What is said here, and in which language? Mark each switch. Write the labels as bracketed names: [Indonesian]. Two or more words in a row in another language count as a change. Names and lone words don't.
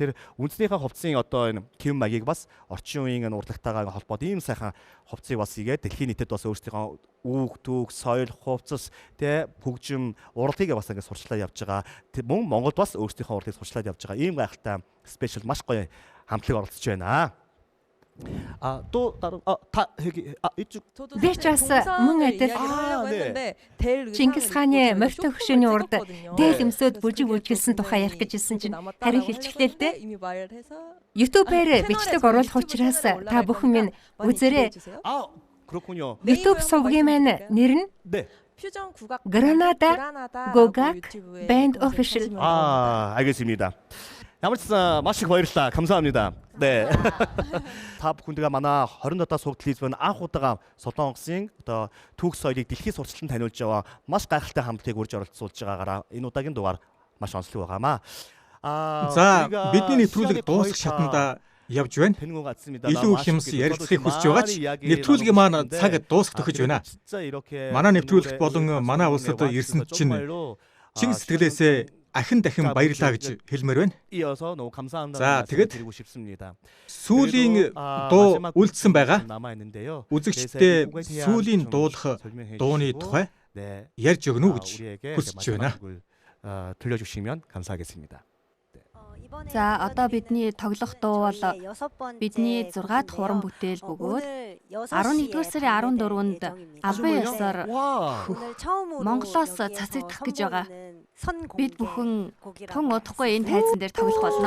[Mongolian] Тэр үндэснийхээ хувцсын одоо энэ хэм маягийг бас орчин үеийн урлагтайгаа холбоод ийм сайхан хувцсыг бас игээд дэлхийн нийтэд бас өөрсдийнхөө үг, түүх, соёл, хувцас те хөгжим, урлагийг бас ингэ сурчлаад явж байгаа. Мөн Монголд бас өөрсдийнхөө урлагийг сурчлаад явж байгаа. Ийм гайхалтай спешиал маш гоё хамтлаг оролцож байна. [Korean] 또 다른 [Mongolian] Би ч бас мөн адил Чингис хааны морьтой хөшөөний урд дээл өмсөд бүжиг бүжгэлсэн тухай ярих гэж хэлсэн чинь харин хэлчихлээ л дээ. YouTube-ээр бичлэг оруулах учраас та бүхэн минь үзээрэй. YouTube сувгийн маань нэр нь Granada Gogak Band Official. [Korean] 알겠습니다. [Mongolian] ямар маш их баярлалаа. [Korean] 감사합니다. 네. [Mongolian] Та бүхэндээ манай 20 удаа суугдлын анх удаага Солонгосын одоо түүх соёлыг дэлхийн сурталчилан таниулж байгаа маш гайхалтай хамтлагийг урьж оролцуулж байгаагаараа энэ удаагийн дугаар маш онцлог байгаамаа. За бидний нэвтрүүлэг дуусах шатанда явж байна. Илүү их юмс ярилцахыг хүсэж байгаа ч нэвтрүүлгийн маань цаг дуусах төхөж байна. Манай нэвтрүүлэгт болон манай улсад ирсэн чинь чин сэтгэлээсээ ахин дахин баярлаа гэж хэлмээр байна. За тэгэд сүүлийн дуу үлдсэн байгаа. Үзэгчдээ сүүлийн дуулах дууны тухай ярьж өгнө гэж хүсэж байна. [Korean] 들려주시면 감사하겠습니다. [Mongolian] За одоо бидний тоглох дуу бол бидний 6 дахь уран бүтээл бөгөөд 11-р сарын 14-нд албан ёсоор Монголоос цацагдах гэж байгаа. Бид бүхэн тун удахгүй энэ тайзан дээр тоглох болно.